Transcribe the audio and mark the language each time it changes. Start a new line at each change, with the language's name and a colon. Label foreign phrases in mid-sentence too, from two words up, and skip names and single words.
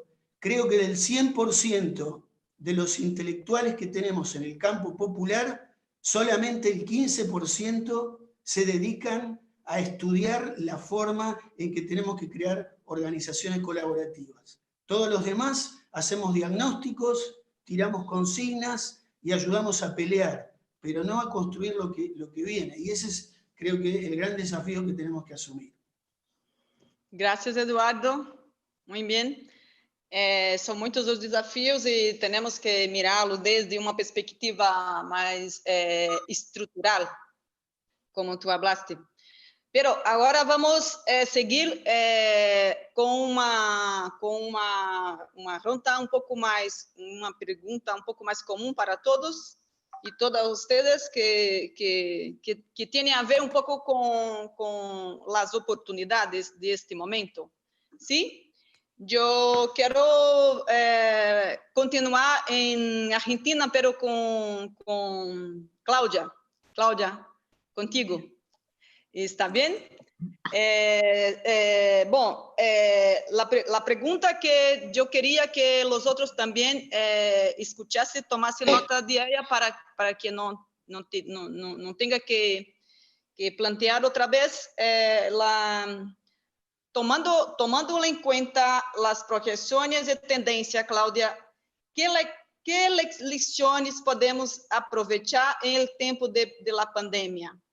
Spanish: Creo que del 100% de los intelectuales que tenemos en el campo popular, solamente el 15% se dedican a estudiar la forma en que tenemos que crear organizaciones colaborativas. Todos los demás hacemos diagnósticos, tiramos consignas y ayudamos a pelear, pero no a construir lo que viene. Y ese es, creo que, el gran desafío que tenemos que asumir. Gracias, Eduardo. Muy bien.
Portuguese: São muitos os desafios e temos que mirá-los desde uma perspectiva mais estrutural,
Spanish: como tu hablaste. Pero agora
Portuguese: vamos seguir com uma ronda pouco mais, uma pergunta pouco mais comum para todos e todas vocês que tem a ver pouco com as oportunidades deste momento. Sim? Eu quero continuar em Argentina, pero com Cláudia. Cláudia,
Spanish: contigo. ¿Está bien? La pregunta que yo quería que los otros también escuchasen, tomasen nota de ella para que no tenga que plantear otra vez, tomando en cuenta las proyecciones de tendencia, Cláudia, ¿qué lecciones podemos aprovechar en el tiempo de la pandemia?